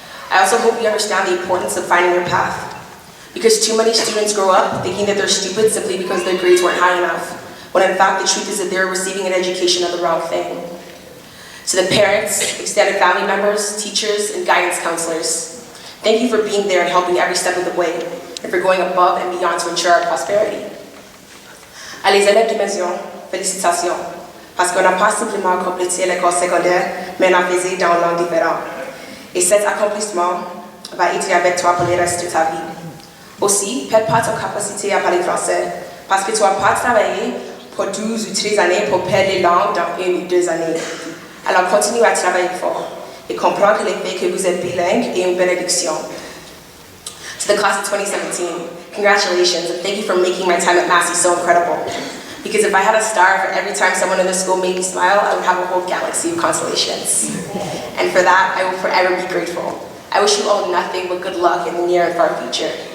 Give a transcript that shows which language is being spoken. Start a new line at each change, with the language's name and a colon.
English: I also hope you understand the importance of finding your path. Because too many students grow up thinking that they're stupid simply because their grades weren't high enough, when in fact the truth is that they're receiving an education of the wrong thing. To the parents, extended family members, teachers, and guidance counselors, thank you for being there and helping every step of the way, and for going above and beyond to ensure our prosperity.
French: À les élèves de maison, félicitations. parce qu'on n'a pas simplement complété l'école secondaire, mais on a fait dans langues différentes. Et cet accomplissement va être avec toi pour le reste de ta vie. Aussi, perds pas ton capacité à parler français, parce que tu vas pas travailler pour 12 ou 13 années pour perdre les langues dans 1 ou 2 années. Alors continue à travailler fort et comprendre le fait que vous êtes bilingue est une bénédiction.
English: To the class of 2017, congratulations and thank you for making my time at Massey so incredible. Because if I had a star for every time someone in the school made me smile, I would have a whole galaxy of constellations. And for that, I will forever be grateful. I wish you all nothing but good luck in the near and far future.